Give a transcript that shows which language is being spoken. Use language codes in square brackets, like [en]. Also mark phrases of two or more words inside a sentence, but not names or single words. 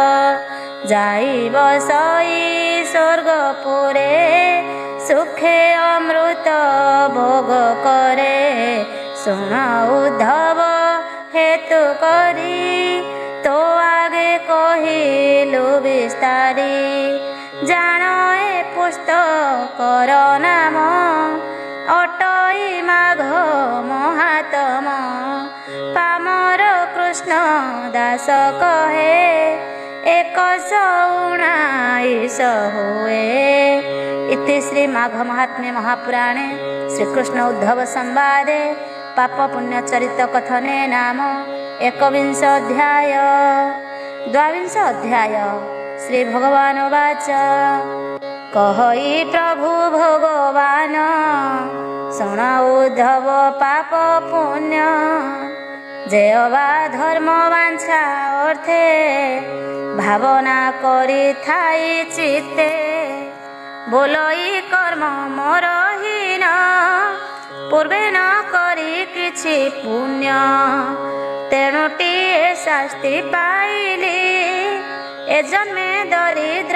[or] ଯାଇବ ସଇ ସ୍ୱର୍ଗପୁରେ ସୁଖେ ଅମୃତ ଭୋଗ କରେ ଶୁଣ ଉଦ୍ଧବ ହେତୁ କରି ତୋ ଆଗେ କହିଲୁ ବିସ୍ତାରି ଜାଣ ଏ ପୁସ୍ତକର ନାମ ଅଟଇ ମାଘ ମହାତମ ପାମର କୃଷ୍ଣ ଦାସ କହେ 119 ହୁଏ। [sa] इति श्री माघ महात्म्य महापुराणे श्रीकृष्ण उद्धव संवादे पाप पुण्य चरित कथने नाम 21 अध्याय 22 अध्याय श्री भगवान वाच [or] କହଇ ପ୍ରଭୁ ଭଗବାନ ଶୁଣ ଉଦ୍ଧବ ପାପ ପୁଣ୍ୟ ଯେ ଅବା ଧର୍ମ ବାଞ୍ଛା ଅର୍ଥେ ଭାବନା କରି ଥାଇ ଚିତ୍ତେ ବୋଲଇ କର୍ମ ମୋର ହୀନ ପୂର୍ବେ ନ କରି କିଛି ପୁଣ୍ୟ ତେଣୁଟିଏ ଶାସ୍ତି ପାଇଲି ଏ ଜନ୍ମେ ଦରିଦ୍ର